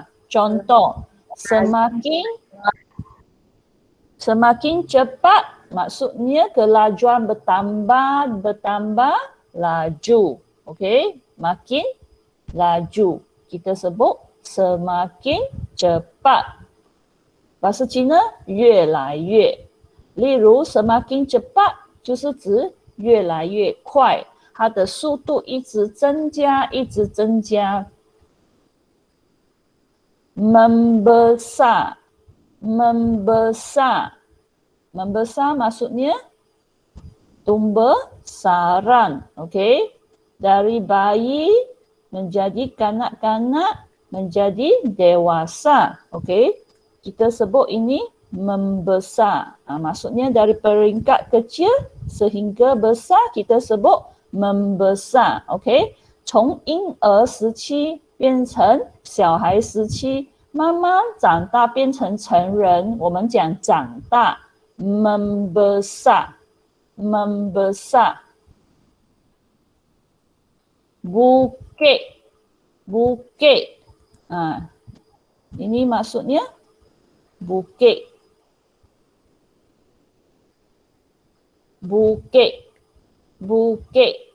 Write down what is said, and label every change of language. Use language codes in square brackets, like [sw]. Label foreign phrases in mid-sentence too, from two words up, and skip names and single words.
[ms] Contoh, semakin cepat maksudnya kelajuan bertambah laju. Okey, makin laju. Kita sebut semakin cepat. Bahasa Cina 越来越。 [zh] 例如 [ms] semakin cepat [zh] 就是指越来越快，它的速度一直增加，一直增加。 [ms] membesar, membesar, membesar maksudnya tumbesaran, okey? Dari bayi menjadi kanak-kanak menjadi dewasa, okey? Kita sebut ini membesar. Maksudnya dari peringkat kecil sehingga besar kita sebut membesar, okey? [zh] 从婴儿时期变成小孩时期，慢慢长大变成成人，我们讲长大 [ms] membesar, membesar. Bukit, bukit. Ini maksudnya bukit. Bukit, bukit.